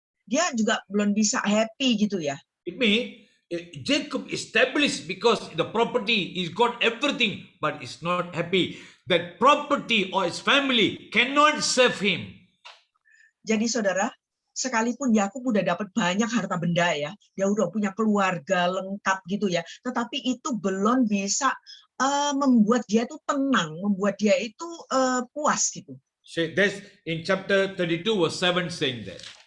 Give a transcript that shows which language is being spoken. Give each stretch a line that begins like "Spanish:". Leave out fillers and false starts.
Indonesian: Dia juga belum bisa happy gitu ya.
English: It means Jacob established because the property, he's got everything, but he's not happy. That property or his family cannot save him.
Indonesian: Jadi saudara, sekalipun Yakub udah dapat banyak harta benda ya, dia udah punya keluarga lengkap gitu ya, tetapi itu belum bisa membuat dia itu tenang, membuat dia itu puas gitu.
English: So that's in chapter 32 verse 7 saying that.